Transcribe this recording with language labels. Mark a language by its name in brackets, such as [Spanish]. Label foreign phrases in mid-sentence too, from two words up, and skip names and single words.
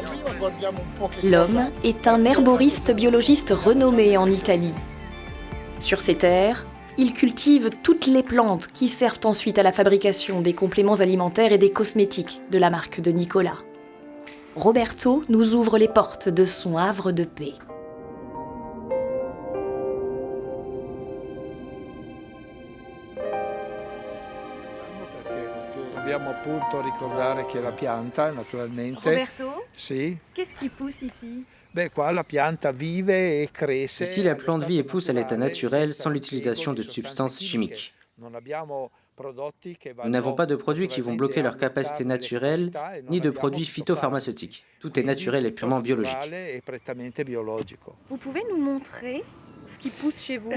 [French] L'homme est un herboriste biologiste renommé en Italie. Sur ses terres, il cultive toutes les plantes qui servent ensuite à la fabrication des compléments alimentaires et des cosmétiques de la marque de Nicolas. Roberto nous ouvre les portes de son havre de paix. [Italian] Dobbiamo appunto ricordare che la pianta, naturalmente. [French] Roberto, Sì. qu'est-ce qui pousse ici? [Italian] Beh, qua la pianta vive e cresce. [French] Ici, la plante vit et pousse à l'état naturel sans l'utilisation de substances chimiques. Nous n'avons pas de produits qui vont bloquer leur capacité naturelle, ni de produits phytopharmaceutiques. Tout est naturel et purement biologique. Vous pouvez nous montrer ce qui pousse chez vous?